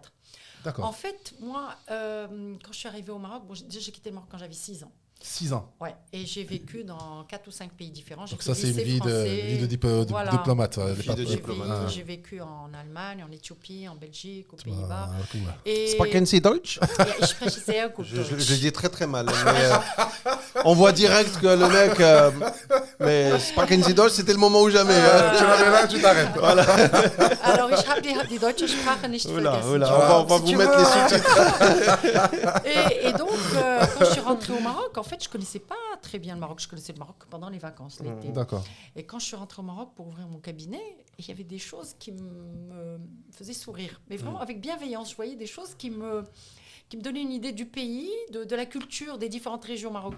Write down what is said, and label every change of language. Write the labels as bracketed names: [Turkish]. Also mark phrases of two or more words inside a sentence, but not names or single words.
[French] D'accord. En fait, moi, quand je suis arrivée au Maroc, j'ai quitté le Maroc quand j'avais 6 ans. 6 ans. Ouais, et j'ai vécu dans 4 ou 5 pays différents. Donc ça, c'est une vie de diplomate. J'ai vécu en Allemagne, en Éthiopie, en Belgique, aux Pays-Bas. [German] Sprechen Sie Deutsch? Ich spreche sehr gut Deutsch. [French] Je dis très très mal. Mais, on voit direct que le mec... mais [German] Sprechen Sie Deutsch, [French] c'était le moment ou jamais. Tu l'avais là, tu t'arrêtes. Voilà. Alors, [German] ich habe die deutsche Sprache nicht vergessen. [French] On va vous mettre les sous-titres. Et donc, quand je suis rentrée au Maroc, en fait, je ne connaissais pas très bien le Maroc. Je connaissais le Maroc pendant les vacances, l'été. D'accord. Et quand je suis rentrée au Maroc pour ouvrir mon cabinet, il y avait des choses qui me faisaient sourire. Mais vraiment avec bienveillance. Je voyais des choses qui me donnaient une idée du pays, de la culture des différentes régions marocaines.